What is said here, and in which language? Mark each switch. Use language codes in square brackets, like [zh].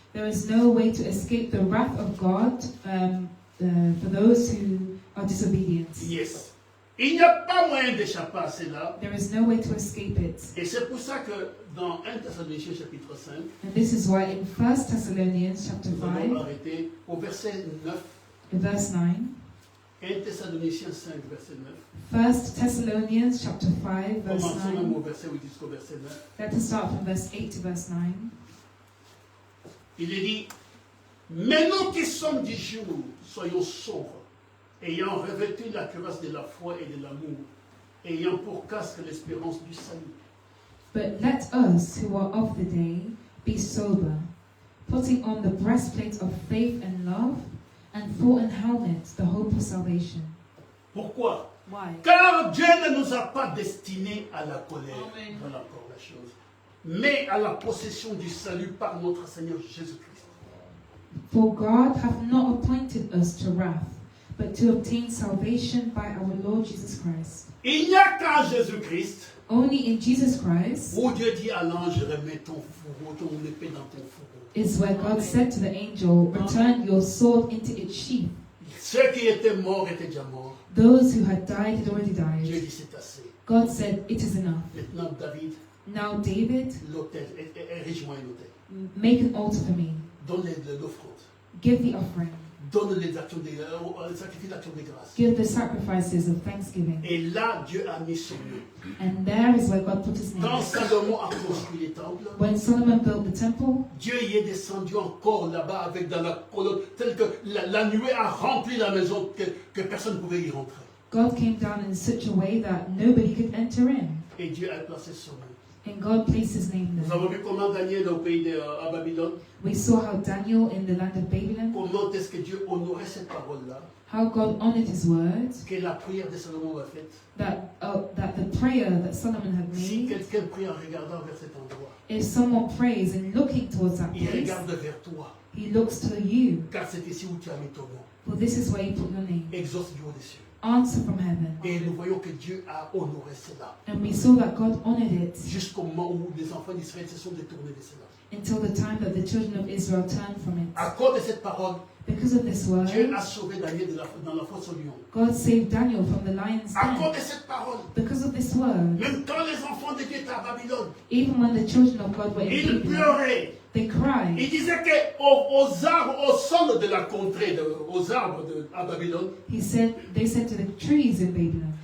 [en] There is no way to escape the wrath of God for those who are disobedient. Yes. [fr] Il n'y a pas moyen d'échapper à cela. [en] There is no way to escape it. [fr] Et c'est pour ça que dans 1 Thessaloniciens chapitre 5, [en] And this is why in 1 Thessalonians chapter [fr] nous allons [en] 5, [fr] arrêter au verset 9. [en] verse 9, [fr] 1 Thessaloniciens 5, verset 9. [en] 1 Thessalonians chapter 5, verse [fr] Commençons même [en] 9. [fr] au verset 8 jusqu'au verset 9. [en] Let us start from verse 8 to verse 9. [fr] Il est dit, mais nous qui sommes du jour, soyons sobres, ayant revêtu la cuirasse de la foi et de l'amour, ayant pour casque l'espérance du salut. [en] But let us who are of the day be sober, putting on the breastplate of faith and love, and for an helmet the hope of salvation. [fr] Pourquoi? [en] Why? [fr] Car Dieu ne nous a pas destinés à la colère, [en] Amen. [fr] voilà encore la chose, mais à la possession du salut par notre Seigneur Jésus-Christ. [en] For God hath not appointed us to wrath, but to obtain salvation by our Lord Jesus Christ. [fr] Il n'y a qu'en Jésus-Christ [en] Only in Jesus Christ [fr] où Dieu dit à l'ange, remets ton fourreau, ton épée dans ton fourreau. [en] is where God said to the angel, return your sword into its sheath. [fr] Ceux qui étaient morts étaient déjà morts. [en] Those who had died had already [fr] Dieu [en] died. [fr] dit c'est assez. [en] God said, it is enough. [fr] Maintenant, David, [en] Now, David, [fr] l'autel, érige-moi un autel. [en] make an altar for me. [fr] Donne l'offrande. [en] Give the offering. [fr] Donne les sacrifices d'action de grâce. [en] Give the sacrifices of thanksgiving. [fr] Et là, Dieu a mis son nom. [en] And there is where God put his name. [fr] Quand Salomon a construit les temples, [en] When Solomon built the temple, [fr] Dieu y est descendu encore là-bas avec dans la colonne, telle que la nuée a rempli la maison que personne ne pouvait y rentrer. [en] God came down in such a way that nobody could enter in. [fr] Et Dieu a placé son nom. [en] And God placed his name [fr] Nous [en] there. [fr] avons vu comment Daniel au pays à Babylone, [en] We saw how Daniel in the land of Babylon, [fr] comment est-ce que Dieu honorait cette parole-là, [en] how God honored his words, [fr] que la prière de Salomon a faite. [en] that the prayer that Solomon had [fr] Si [en] made, [fr] quelqu'un prie en regardant vers cet endroit, [en] if someone prays and looking towards that [fr] il [en] place, [fr] regarde vers toi, [en] he looks to you, [fr] car c'est ici où tu as mis ton nom. [en] for this is where you put your name. [fr] Exauce Dieu au-dessus. [en] Answer from heaven. [fr] Et nous voyons que Dieu a honoré cela. [en] And we saw that God honored it [fr] Jusqu'au moment où les enfants d'Israël se sont détournés de cela. [en] until the time that the children of Israel turned from it. [fr] À cause de cette parole, [en] Because of this word, [fr] Dieu a sauvé Daniel dans la fosse au lion. [en] God saved Daniel from the lion's [fr] À [en] den. [fr] cause de cette parole, [en] Because of this word, [fr] même quand les enfants de Dieu étaient à Babylone, [en] even when the children of God were in [fr] ils [en] Babylon, [fr] pleuraient. [en] they cried. [fr] Il disait qu'aux arbres, aux sols de la contrée, aux arbres à Babylone, [en] They said to the trees in Babylon,